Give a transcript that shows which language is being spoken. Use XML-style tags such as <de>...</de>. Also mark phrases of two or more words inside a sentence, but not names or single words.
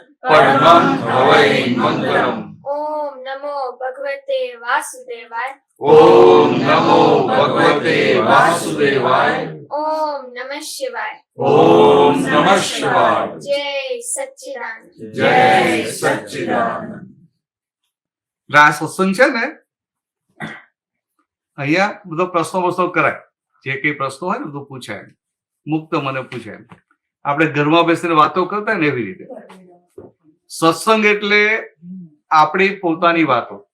<sa>परमं हवै मंगलम् ओम नमो भगवते वासुदेवाय ओम नमो भगवते वासुदेवाय ओम नमः शिवाय ओम नमः शिवाय जय सच्चिदानंद जय सच्चिदानंद।</sa> <gu>આ સત્સંગ છે ને અહીંયા બધો પ્રશ્નો કરાય, જે કઈ પ્રશ્નો હોય ને બધું પૂછાય, મુક્ત મને પૂછાય. આપણે ઘરમાં બેસીને વાતો કરતા ને એવી રીતે સત્સંગ એટલે આપણી પોતાની વાતો.</gu>